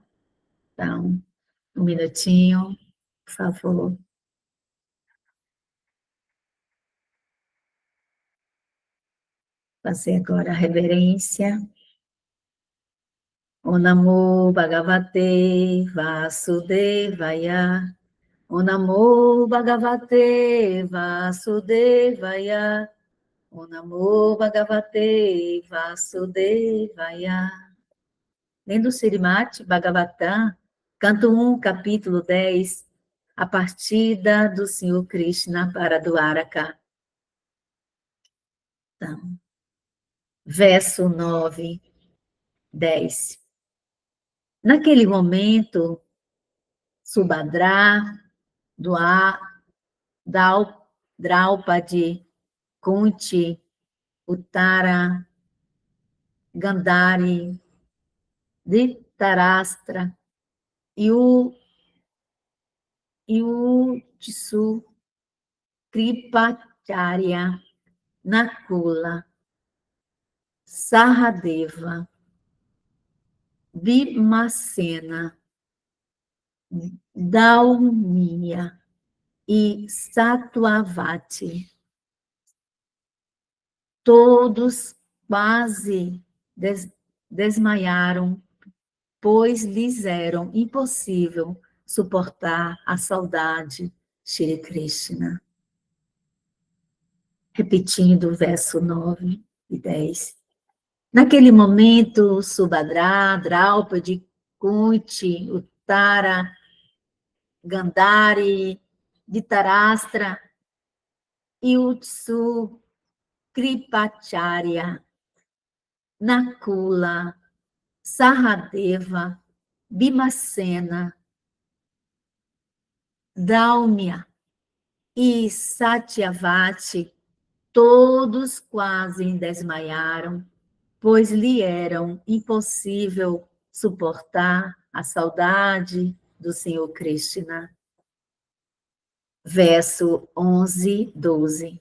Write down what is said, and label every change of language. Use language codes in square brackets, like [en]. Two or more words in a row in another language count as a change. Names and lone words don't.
[pt] Então, um minutinho, por favor. Fazer agora a reverência. [sa] O Namo Bhagavate Vasudevaya. O Namo Bhagavate Vasudevaya. O Namo Bhagavate Vasudevaya. [pt] Lendo o Srimad Bhagavatam, canto 1, capítulo 10, a partida do Senhor Krishna para Dwaraka. Então, verso 9, 10. Naquele momento, Subhadra, Draupadi, Kunti, Uttara, Gandhari, Dhritarashtra e o Tsu, Kripacharya, Nakula, Sahadeva, Bhimacena, Daumya e Satyavati. Todos quase desmaiaram, pois lhes era impossível suportar a saudade de Shri Krishna. Repetindo o verso 9 e 10. Naquele momento, Subhadra, Draupadi, Kunti, Uttara, Gandhari, Dhritarashtra e Utsu, Kripacharya, Nakula, Sahadeva, Bhimacena, Daumya e Satyavati, todos quase desmaiaram, pois lhe era impossível suportar a saudade do Senhor Krishna. Verso 11, 12.